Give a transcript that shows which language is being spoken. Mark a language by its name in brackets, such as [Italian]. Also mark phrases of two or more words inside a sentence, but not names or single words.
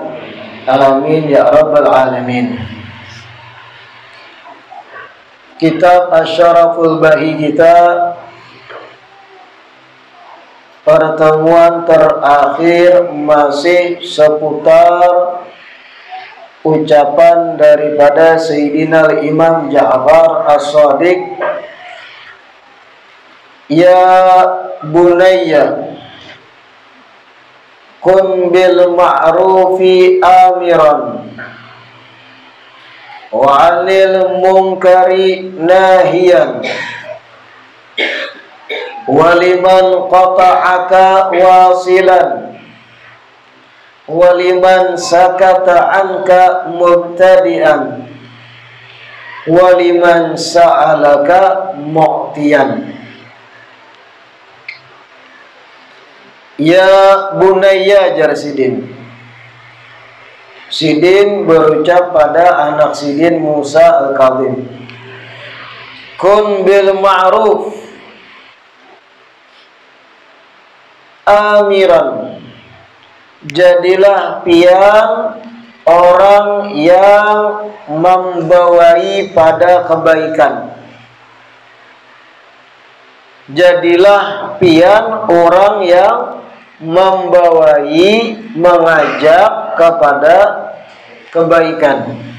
[Arabic] آمين يا رب العالمين. [Banjar] Kitab Asy-Syaraful Bahi kita, pertemuan terakhir masih seputar ucapan daripada Sayyidina Imam Ja'far As-Shadiq, [Arabic] يا بني كن بالمعروف آمرا وعن المنكر ناهيا ولمن قطعك واصلا ولمن سكت عنك مبتدئا ولمن سألك معطيا. يا بني, [Banjar] jar Sidin. Sidin berucap pada anak Sidin Musa Al-Kadhim, [Arabic] كن بالمعروف آمرا, [Banjar] jadilah pian orang yang membawai pada kebaikan. Jadilah pian orang yang membawai, mengajak kepada kebaikan.